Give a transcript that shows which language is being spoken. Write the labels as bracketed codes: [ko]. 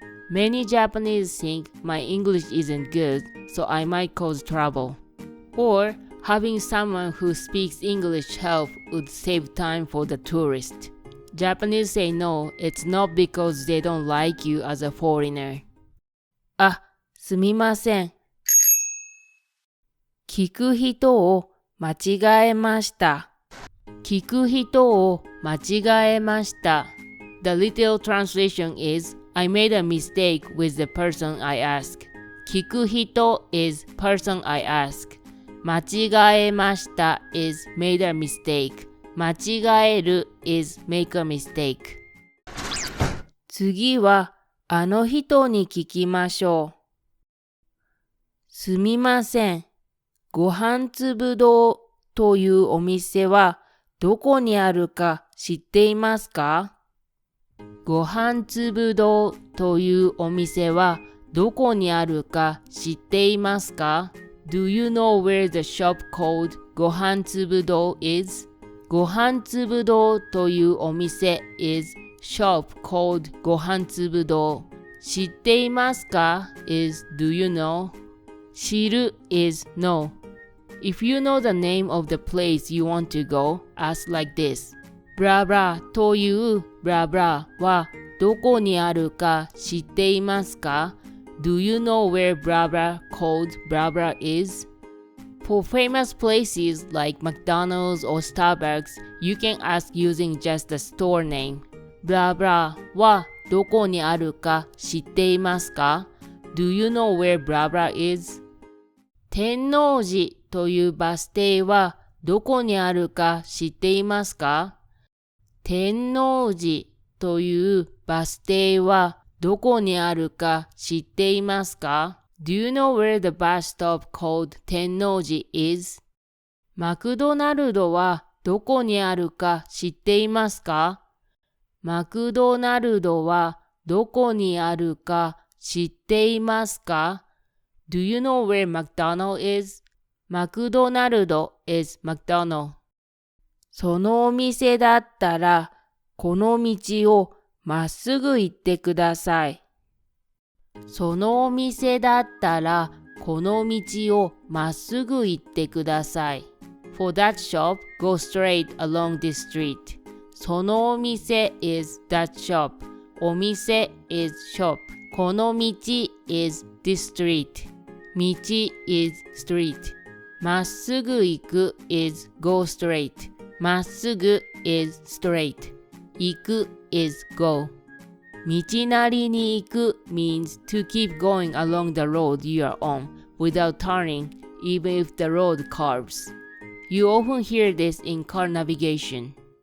[en] Many Japanese think my English isn't good, so I might cause trouble. Or having someone who speaks English help would save time for the tourist. Japanese say no, it's not because they don't like you as a foreigner. [ja] あ、すみません。聞く人を間違えました。聞く人を間違えました。 [en] The literal translation is, I made a mistake with the person I ask. 聞く人 is person I ask. 間違えました is made a mistake. 間違える is make a mistake. [ja] 次はあの人に聞きましょう。すみません。ご飯粒堂というお店はどこにあるか知っていますか？ご飯粒堂というお店はどこにあるか知っていますか？ [en] Do you know where the shop called ご飯粒堂 is? [ja] ご飯粒堂というお店 [en] is shop called ご飯粒堂。 [ja] 知っていますか [en] is do you know? 知る is know. If you know the name of the place you want to go, ask like this. [ja] ブラブラというブラブラはどこにあるか知っていますか？ [en] Do you know where blah blah called blah blah is? For famous places like McDonald's or Starbucks, you can ask using just the store name. [ja] Blah blah はどこにあるか知っていますか？ [en] Do you know where blah blah is? [ja] 天王寺というバス停はどこにあるか知っていますか？天王寺というバス停はどこにあるか知っていますか？ [en] Do you know where the bus stop called 天王寺 is? [ja] マクドナルドはどこにあるか知っていますか？マクドナルドはどこにあるか知っていますか？ [en] Do you know where McDonald is? [ja] マクドナルド [en] is McDonald. [ja] そのお店だったらこの道をまっすぐ行ってください。そのお店だったらこの道をまっすぐ行ってください。 [en] For that shop, go straight along this street. そのお店 is that shop. お店 is shop. この道 is this street. 道 is street. まっすぐ行く is go straight. まっすぐ is straight. 行く is go. 道なりに行く means to keep going along the road you are on without turning, even if the road curves. You often hear this in car navigation.